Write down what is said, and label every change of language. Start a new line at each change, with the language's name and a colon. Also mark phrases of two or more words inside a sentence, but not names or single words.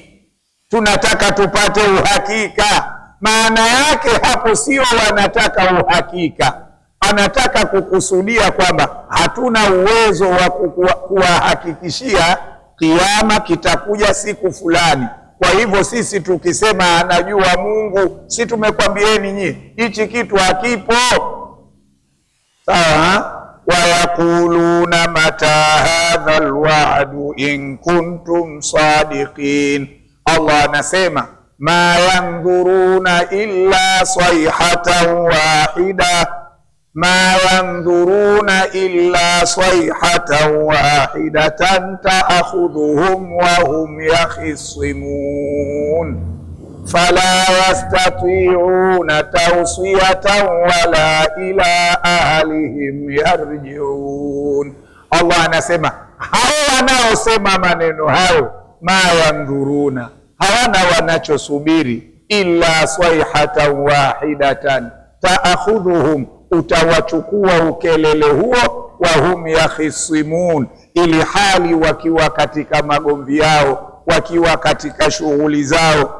Swahili: Tunataka tupate uhakika. Maana yake hapo sio wanataka uhakika, anataka kukusudia kwamba hatuna uwezo wa kuwahakikishia kiyama kitakuja siku fulani. Kwa hivyo sisi tukisema anajua Mungu, si tumekwambieni nyinyi hichi kitu hakipo? Sawa.
Arabic: ويقولون متى هذا الوعد إن كنتم صادقين.
Swahili: Allah anasema
Arabic: ما ينظرون إلا صيحة واحدة ما ينظرون إلا صيحة واحدة تأخذهم وهم يخصمون فلا يستطيعون توصية ولا إلى أهلهم يرجعون.
Swahili: Allah anasema hao wanaosema maneno hayo,
Arabic: ما ينظرون,
Swahili: hawana wanachosubiri,
Arabic: إلا صيحة واحدة تأخذهم,
Swahili: utawachukua ukelele huo,
Arabic: وهم يخصمون,
Swahili: ili hali wakiwa katika magomvi yao, wakiwa katika shughuli zao.